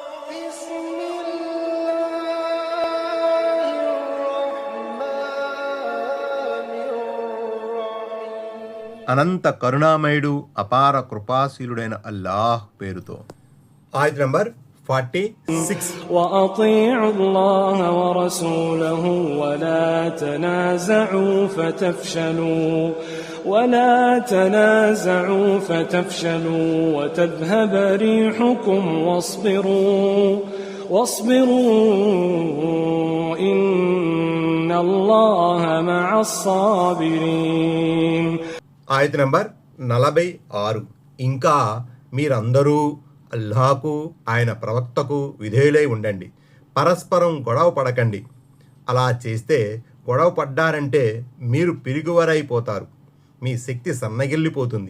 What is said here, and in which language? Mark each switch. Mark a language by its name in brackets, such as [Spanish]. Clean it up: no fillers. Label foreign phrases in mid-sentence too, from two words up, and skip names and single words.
[Telugu] అనంత కరుణామయుడు అపార కృపాశీలుడైన అల్లాహ్ పేరుతో. ఆయత్ నంబర్ 46. [Arabic] وأطيعوا الله ورسوله ولا تنازعوا فتفشلوا وتذهب ريحكم واصبروا إن الله مع الصابرين. [Telugu] ఆయత్ నంబర్ 46. ఇంకా మీరందరూ అల్లాహకు ఆయన ప్రవక్తకు విధేయులై ఉండండి, పరస్పరం గొడవ పడకండి. అలా చేస్తే గొడవ పడ్డారంటే మీరు పిరుగువరైపోతారు, మీ శక్తి సన్నగిల్లిపోతుంది.